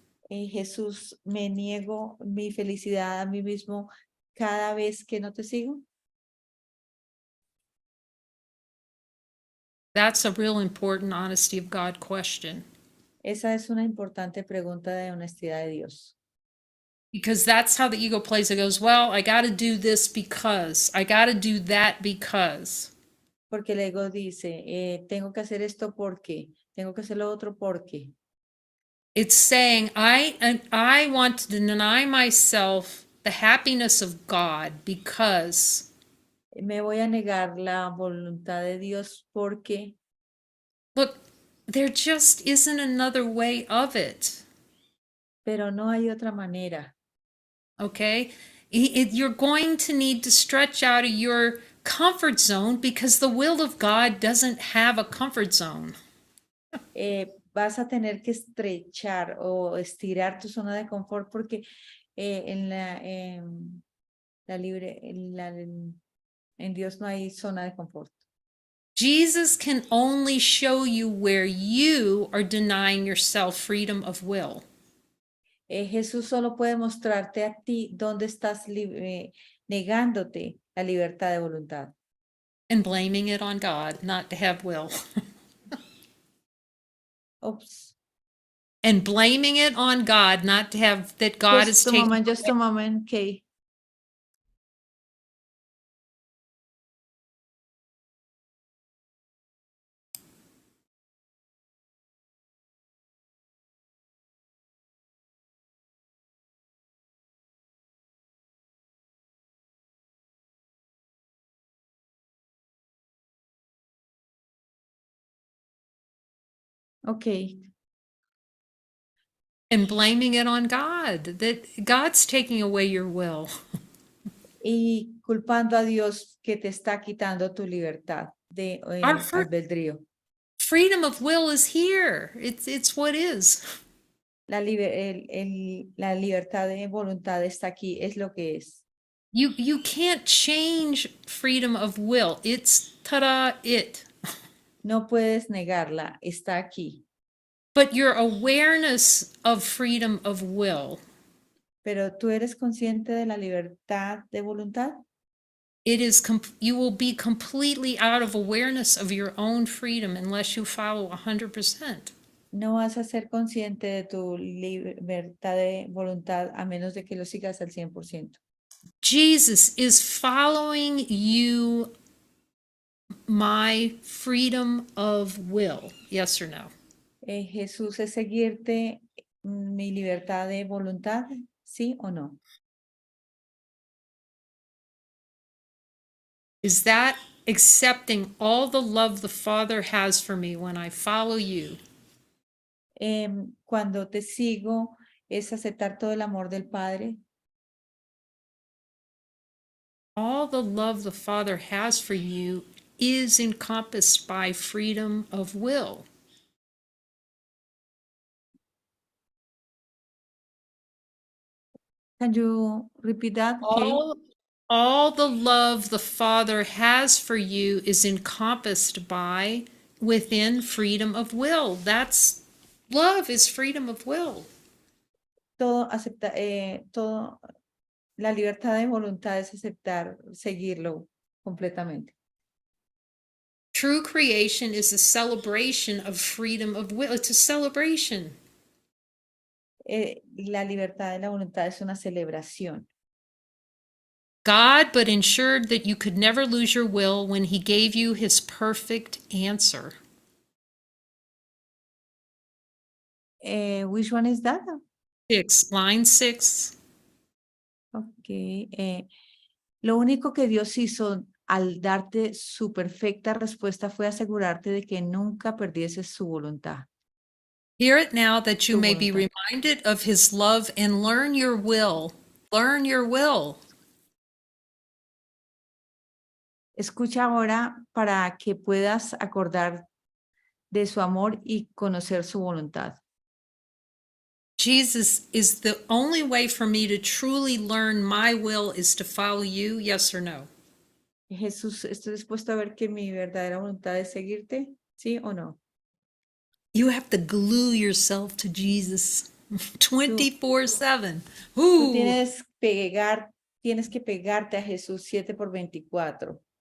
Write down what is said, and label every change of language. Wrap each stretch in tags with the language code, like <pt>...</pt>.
<es>Jesús, me niego mi felicidad a mí mismo cada vez que no te sigo.</es> <en>That's a real important honesty of God question.</en> <es>Esa es una importante pregunta de honestidad de Dios.</es> <en>Because that's how the ego plays. It goes, well, I got to do this because, I got to do that because.</en> <es>Porque el ego dice, tengo que hacer esto porque, tengo que hacer lo otro porque.</es> <en>It's saying, I want to deny myself the happiness of God because,</en> <es>Me voy a negar la voluntad de Dios porque,</es> <en>look, there just isn't another way of it.</en> <es>pero no hay otra manera.</es> <en>Okay? You're going to need to stretch out of your comfort zone because the will of God doesn't have a comfort zone.</en> <es>Vas a tener que estrechar o estirar tu zona de confort porque en la libre, en Dios no hay zona de confort.</es> <en>Jesus can only show you where you are denying yourself freedom of will.</en> <es>Jesús solo puede mostrarte a ti dónde estás negándote la libertad de voluntad.</es> <en>And blaming it on God not to have will. Oops. And blaming it on God not to have, that God is taking. Just a moment, Kay. Okay. And blaming it on God, that God's taking away your will.</en> <es>Y culpando a Dios que te está quitando tu libertad de</es> <en>Our</en> <es>albedrío.</es> <en>freedom of will is here. It's what is.</en> <es>La libertad de voluntad está aquí, es lo que es.</es> <en>You can't change freedom of will. It's ta-da, it.</en> <es>No puedes negarla, está aquí.</es> <en>But your awareness of freedom of will,</en> <es>Pero tú eres consciente de la libertad de voluntad.</es> <en>it is you will be completely out of awareness of your own freedom unless you follow 100%.</en> <es>No vas a ser consciente de tu libertad de voluntad a menos de que lo sigas al 100%.</es> <en>Jesus is following you, my freedom of will. Yes or no?</en> <es>Jesús es seguirte mi libertad de voluntad, ¿sí o no?</es> <en>Is that accepting all the love the Father has for me when I follow you?</en> <es>Cuando te sigo, es aceptar todo el amor del Padre.</es> <en>All the love the Father has for you is encompassed by freedom of will. Can you repeat that, Kay? All the love the Father has for you is encompassed by within freedom of will. That's love is freedom of will.</en> <es>Todo acepta, todo, la libertad de voluntad es aceptar, seguirlo completamente.</es> <en>True creation is a celebration of freedom of will. It's a celebration.</en> <es>La libertad de la voluntad es una celebración.</es> <en>God but ensured that you could never lose your will when he gave you his perfect answer. Which one is that? 6, line 6. Ok.</en> <es>Lo único que Dios hizo al darte su perfecta respuesta fue asegurarte de que nunca perdieses su voluntad.</es> <en>Hear it now that you</en> <es>Tu</es> <en>may be</en> <es>voluntad.</es> <en>reminded of his love and learn your will. Learn your will.</en> <es>Escucha ahora para que puedas acordar de su amor y conocer su voluntad.</es> <en>Jesus, is the only way for me to truly learn my will is to follow you, yes or no?</en> <es>Jesús, ¿estoy dispuesto a ver que mi verdadera voluntad es seguirte? ¿Sí o no?</es> <en>You have to glue yourself to Jesus 24/7.</en> <es>Tú Ooh. tienes que pegarte a Jesús 7/24.</es>